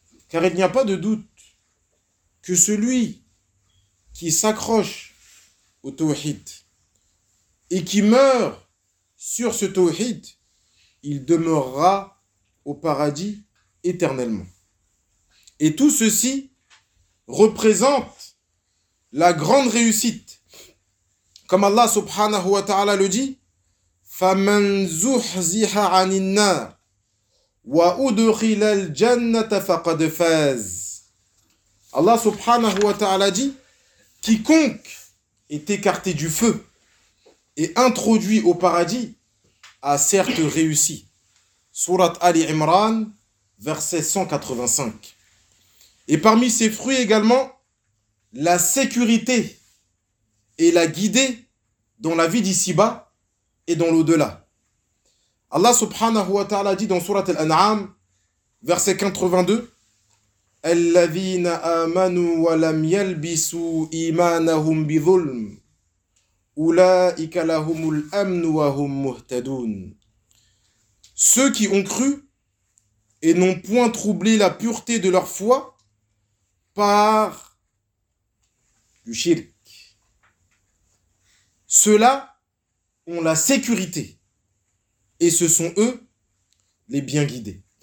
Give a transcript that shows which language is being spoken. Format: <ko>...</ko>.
<fr>Car il n'y a pas de doute que celui qui s'accroche au tawhid et qui meurt sur ce tawhid, il demeurera au paradis éternellement. Et tout ceci représente la grande réussite. Comme Allah subhanahu wa ta'ala le dit,</fr> <ar>فَمَنْ زُحْزِحَ عَنِ النَّارِ وَأُدْخِلَ الْجَنَّةَ فَقَدْ فَازَ.</ar> <fr>Allah subhanahu wa ta'ala dit, quiconque est écarté du feu et introduit au paradis a certes réussi. Sourate Ali Imran, verset 185. Et parmi ses fruits également, la sécurité et la guidée dans la vie d'ici-bas et dans l'au-delà. Allah subhanahu wa ta'ala dit dans sourate Al-An'am, verset 82,</fr> <ar>الَّذِينَ آمَنُوا وَلَمْ يَلْبِسُوا إِيمَانَهُمْ بِظُلْمِ أُولَٰئِكَ لَهُمُ الْأَمْنُ وَهُمْ مُهْتَدُونَ.</ar> <fr>Ceux qui ont cru et n'ont point troublé la pureté de leur foi par du shirk, ceux-là ont la sécurité et ce sont eux les bien guidés.</fr>